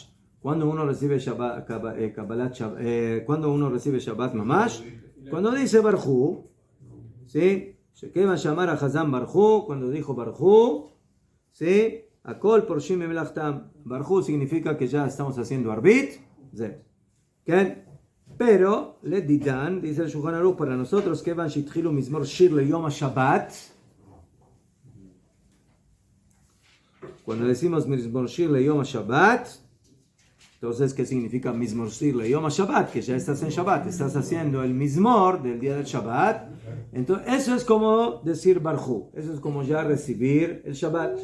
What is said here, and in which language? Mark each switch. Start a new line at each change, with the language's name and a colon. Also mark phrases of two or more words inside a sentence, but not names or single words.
Spanish: Cuando uno recibe Shabbat, cuando uno recibe
Hebrew: שבת ממש,
Spanish: cuando dice Barjú, ¿sí? ¿Qué va a llamar a Hazan Barjú? Cuando dijo Barjú, ¿sí?
Hebrew: הכל פורשים ממלאכתם.
Spanish: Barjú significa que ya estamos haciendo arbit. ¿Qué? Pero,
Aramaic: לדידן,
Spanish: dice el Shulchan Aruch, para nosotros, que van
Hebrew: שיתחילו מזמור שיר ליום שבת.
Spanish: Cuando decimos Mizmor Shir le Yom Shabbat, entonces, ¿qué significa Mizmor Shir le Yom Shabbat? Que ya estás en Shabbat, estás haciendo el Mizmor del día del Shabbat. Entonces, eso es como decir Barjú, eso es como ya recibir el Shabbat.